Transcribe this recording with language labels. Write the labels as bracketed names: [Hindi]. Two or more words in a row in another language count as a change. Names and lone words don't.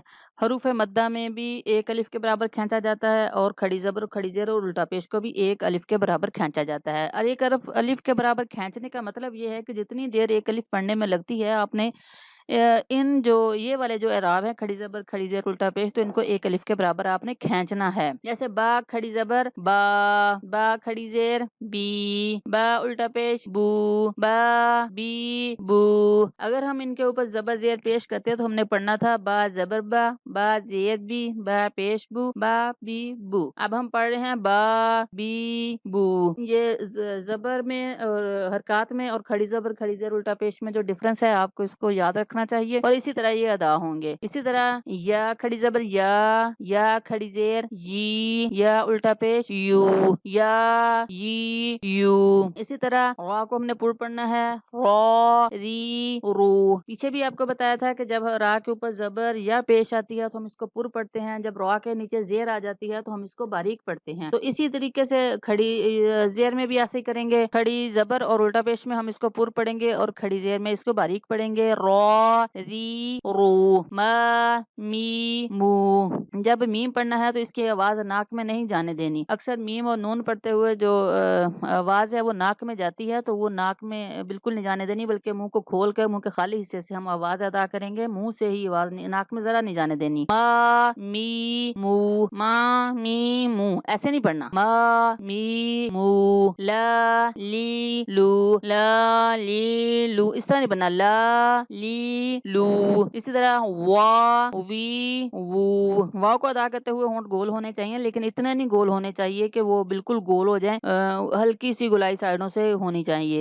[Urdu] حروف مدہ میں بھی ایک الف کے برابر کھینچا جاتا ہے، اور کھڑی زبر، کھڑی زیر اور الٹا پیش کو بھی ایک الف کے برابر کھینچا جاتا ہے۔ اور ایک الف کے برابر کھینچنے کا مطلب یہ ہے کہ جتنی دیر ایک الف پڑھنے میں لگتی ہے، آپ نے ان جو یہ والے جو اعراب ہیں، کھڑی زبر، کھڑی زیر، الٹا پیش، تو ان کو ایک الف کے برابر آپ نے کھینچنا ہے۔ جیسے با کھڑی زبر با، با کھڑی زیر بی، با الٹا پیش بو، با بی بو۔ اگر ہم ان کے اوپر زبر زیر پیش کرتے تو ہم نے پڑھنا تھا با زبر با، با زیر بی، با پیش بو، با بی بو۔ اب ہم پڑھ رہے ہیں با بی بو۔ یہ زبر میں اور حرکات میں اور کھڑی زبر، کھڑی زیر، الٹا پیش میں جو ڈفرنس ہے آپ کو اس کو یاد رکھنا چاہیے، اور اسی طرح یہ ادا ہوں گے۔ اسی طرح یا کھڑی زبر یا کھڑی زیر یا الٹا پیش یو، یا یو۔ اسی طرح را کو ہم نے پور پڑھنا ہے، را ری رو۔ پیچھے بھی آپ کو بتایا تھا کہ جب را کے اوپر زبر یا پیش آتی ہے تو ہم اس کو پور پڑھتے ہیں، جب را کے نیچے زیر آ جاتی ہے تو ہم اس کو باریک پڑھتے ہیں۔ تو اسی طریقے سے کھڑی زیر میں بھی ایسے ہی کریں گے، کھڑی زبر اور الٹا پیش میں ہم اس کو پور پڑھیں گے، اور کھڑی زیر میں اس کو باریک پڑھیں گے۔ را ری رو، ما می مو۔ جب میم پڑھنا ہے تو اس کی آواز ناک میں نہیں جانے دینی۔ اکثر میم اور نون پڑھتے ہوئے جو آواز ہے وہ ناک میں جاتی ہے، تو وہ ناک میں بالکل نہیں جانے دینی، بلکہ منہ کو کھول کے منہ کے خالی حصے سے ہم آواز ادا کریں گے، منہ سے ہی آواز، ناک میں ذرا نہیں جانے دینی۔ ما می مو، ما می مو، ایسے نہیں پڑھنا۔ ما می مو، لا لی لو، لا لی لو، اس طرح نہیں پڑھنا، لا لی لو۔ اسی طرح وا وی وو۔ واو کو ادا کرتے ہوئے ہونٹ گول ہونے چاہیے، لیکن اتنے نہیں گول ہونے چاہیے کہ وہ بالکل گول ہو جائیں، ہلکی سی گلائی سائڈوں سے ہونی چاہیے۔